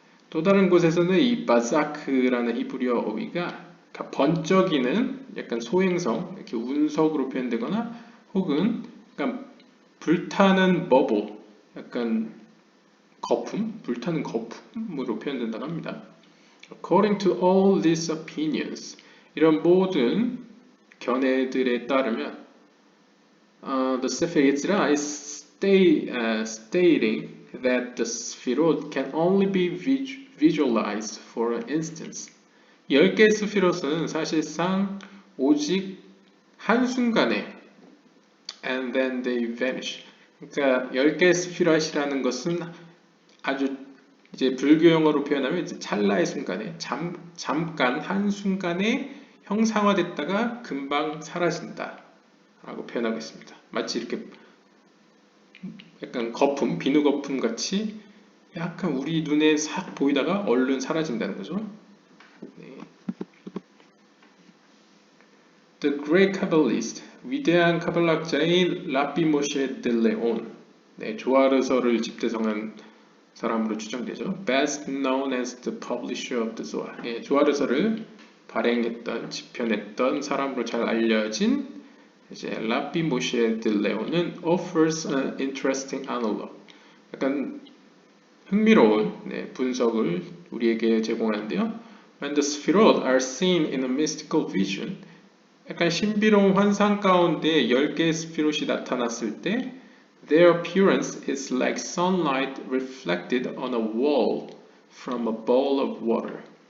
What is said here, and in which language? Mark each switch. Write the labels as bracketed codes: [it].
[ko] 또 다른 곳에서는 이 바자크라는 히브리어 어휘가 번쩍이는 약간 소행성, 이렇게 운석으로 표현되거나 혹은 약간 불타는 버블, 약간 거품, 불타는 거품으로 표현된다고 합니다. [en] According to all these opinions, [ko] 이런 모든 견해들에 따르면 [en] the Sefer Yetzirah is stating that the Sfirot can only be visualized for an instance. [ko] 10개의 스피롯은 사실상 오직 한순간에 [en] and then they vanish. [ko] 그러니까 10개의 스피롯이라는 것은 아주 이제 불교 용어로 표현하면 이제 찰나의 순간에 잠깐 한순간에 형상화됐다가 금방 사라진다 라고 표현하고 있습니다. 마치 이렇게 약간 거품, 비누 거품 같이 약간 우리 눈에 싹 보이다가 얼른 사라진다는 거죠. 네. [en] The Great Kabbalist, [ko] 위대한 카발락자인 라비 모셰 데 레온, 네, 조아르서를 집대성한 사람으로 추정되죠. [en] Best known as the publisher of the Zohar, [ko] 네, 조아르서를 발행했던, 집편했던 사람으로 잘 알려진 이제 라비 모셰 데 레온은 [en] offers an interesting analog, [ko] 약간 흥미로운 분석을 우리에게 제공하는데요. [en] When the Sfirot are seen in a mystical vision, [ko] 약간 신비로운 환상 가운데 10개의 스피롯이 나타났을 때 [en] their appearance is like sunlight reflected on a wall from a bowl of water.